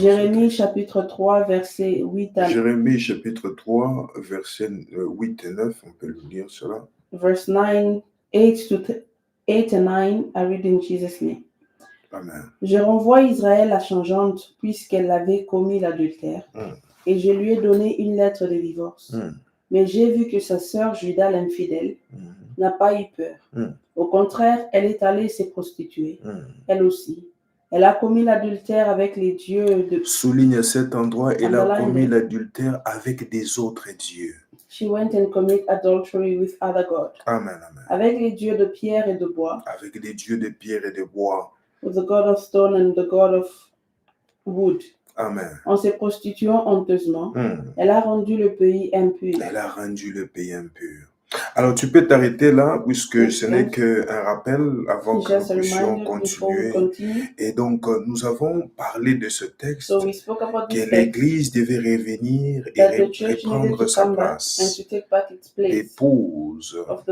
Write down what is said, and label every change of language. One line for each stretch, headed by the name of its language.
French: Jérémie chapitre 3, verset 8 à 9. Jérémie chapitre 3, verset 8 et 9, on peut le lire cela.
English: Verse 9, 8 and 9, I read in Jesus' name. Amen.
French: Je renvoie Israël à changeante puisqu'elle avait commis l'adultère, et je lui ai donné une lettre de divorce. Mais j'ai vu que sa sœur Juda l'infidèle n'a pas eu peur. Au contraire, elle est allée se prostituer, elle aussi. Elle a commis l'adultère avec les dieux de... Souligne cet endroit, elle a commis l'adultère avec des autres dieux.
English: She went and committed adultery with other gods. Amen, amen.
French: Avec les dieux de pierre et de bois. Avec les dieux de pierre et de bois.
English: With the god of stone and the god of wood. Amen.
French: En se prostituant honteusement, elle a rendu le pays impur. Elle a rendu le pays impur. Alors, tu peux t'arrêter là, puisque ce n'est qu'un rappel avant que nous puissions continuer. Et donc, nous avons parlé de ce texte, que l'Église devait revenir et reprendre sa place, l'épouse.